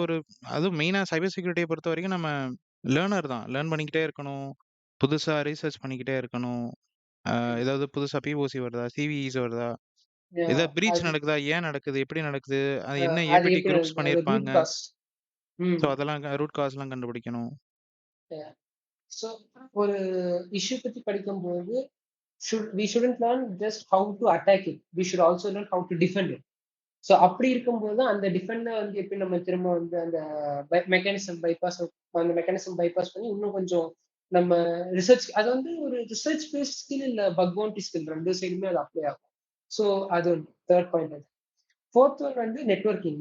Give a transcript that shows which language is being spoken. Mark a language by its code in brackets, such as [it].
[ta] ஒரு அதுவும் மெயினா சைபர் செக்யூரிட்டிய பொறுத்தவரைக்கும் நம்ம லேர்னர் தான். லேர்ன் பண்ணிக்கிட்டே இருக்கணும். புதுசா ரிசர்ச் பண்ணிக்கிட்டே இருக்கணும். ம். ஏதாவது புதுசா பிஓசி வருதா? சிவிஇஸ் வருதா? [en] Yeah. [ta] ஏதாவது பிரீச் அது நடக்குதா? ஏன் நடக்குது? எப்படி நடக்குது? அது என்ன அது [en] APT [ta] எப்படி [en] groups [ta] வருது? அது ரூட் பண்ணியிருப்பாங்க? [en] Cause. ம். [ta] ஸோ அதெல்லாம் ரூட் காஸ்லாம் கண்டுபிடிக்கணும். [en] Yeah. [ta] ஸோ ஒரு இஷ்யூ பத்தி படிக்கும்போது [en] we shouldn't learn just how to attack it. We should also learn how to defend it. [ta] So அப்படி இருக்கும்போது அந்த டிஃபெண்ட வந்து எப்படி நம்ம திரும்ப வந்து அந்த அந்த மெக்கானிசம் பைபாஸ் பண்ணி இன்னும் கொஞ்சம் நம்ம ரிசர்ச் அது வந்து ஒரு ரிசர்ச் பேஸ்ட் ஸ்கில் இல்ல பக் பவுண்டரி ஸ்கில் 2 சைடுமே அது அப்ளை ஆகும். ஸோ அது தேர்ட் பாயிண்ட். ஃபோர்த் ஒன் வந்து நெட்வொர்க்கிங்.